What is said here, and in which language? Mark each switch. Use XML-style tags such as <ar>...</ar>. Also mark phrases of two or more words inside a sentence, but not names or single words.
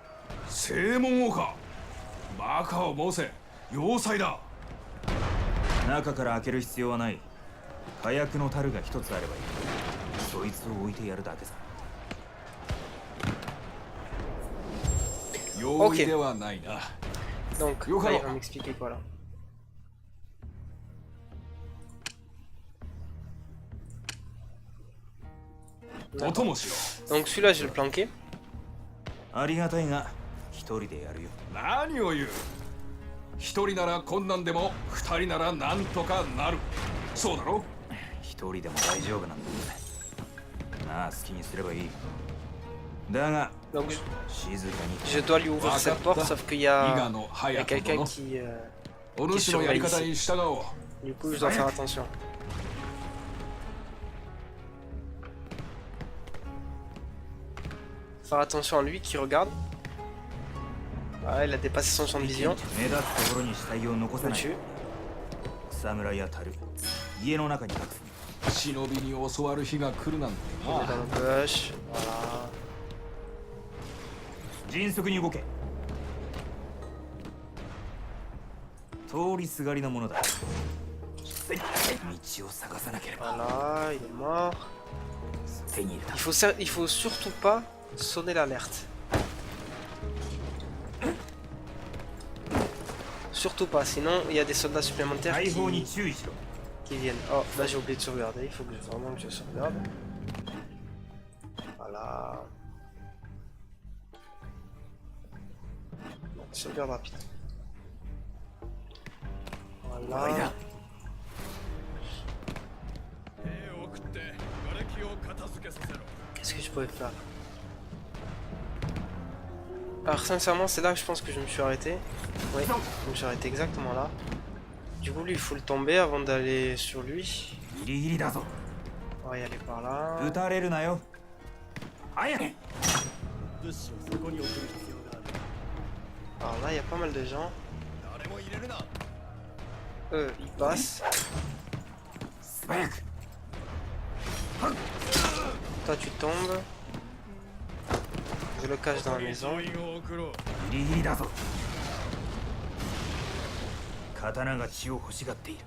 <ja>正門をかバカを申せ要塞だ中から開ける必要はない。火薬の樽が一つあればいい。そいつを置いてやるだけさ。容易ではないな</ja> <fr>Donc, Yo, là, il alors. va m'expliquer quoi là. D'accord.</fr> <ja>音もしよ</ja> <fr>Donc, celui-là, je vais le planquer.</fr> <ja>ありがたいが一人でやるよ。何を言う一人なら困難でも二人ならなんとかなるそうだろ一人でも大丈夫なんだ。なあ好きにすればいい。だが</ja> <fr>Donc,</fr> <ja>静かに。</ja> <fr>je dois lui ouvrir cette porte, sauf qu'il y</fr> <ja>伊賀</ja> <fr>a,</fr> <ja>の</ja> <fr>il y a</fr> <ja>隼人</ja> <fr>quelqu'un</fr> <ja>の</ja> <fr>qui.</fr> <ja>お主のやり方に従おう</ja> <fr>Du coup, je dois faire attention. Faire attention à lui qui regarde. Ah, il a dépassé son champ de vision.</fr> <ja>目立つところに死体を残</ja> <fr>On</fr> <ja>さ</ja> <fr>le</fr> <ja>ない。</ja> <fr>tue.</fr> <ja>草むらや樽、家の中に隠す。忍びに教わる日が来るなんて</ja> <fr>Il est</fr> <ja>な</ja> <fr>dans le bush. Voilà.</fr> <ja>迅速に動け。通りすがりのものだ。道を探さなければ。</ja> <fr>Voilà, il est mort.</fr> <ja>手に入れた。</ja> <fr>Il faut surtout pas sonner l'alerte. Surtout pas, sinon il y a des soldats supplémentaires</fr> <ja>大砲に</ja> <fr>qui</fr> <ja>注意しろ。</ja> <fr>viennent. Oh, là j'ai oublié de sauvegarder, il faut vraiment que je sauvegarde. Voilà. Sauvegarde rapide. Voilà.</fr> <ja>兵を送って瓦礫を片付けさせろ</ja> <fr>Qu'est-ce que je pouvais faire? Alors sincèrement c'est là que je pense que je me suis arrêté. Oui, je me suis arrêté exactement là. Du coup lui il faut le tomber avant d'aller sur lui.</fr> <ja>ギリギリだぞ。</ja> <fr>On va y aller par là.</fr> <ja>撃たれるなよ。早く。</ja> <fr>Alors là il y a pas mal de gens.</fr> <ja>誰も入れるな</ja> <fr>Eux ils passent.</fr> <ja>素早く。</ja> <fr>Toi tu tombes. Je le cache dans la</fr> <ja>に</ja> <fr>maison.</fr> <ja>総員を送ろうギリギリだぞ。刀が血を欲しがっている。</ja>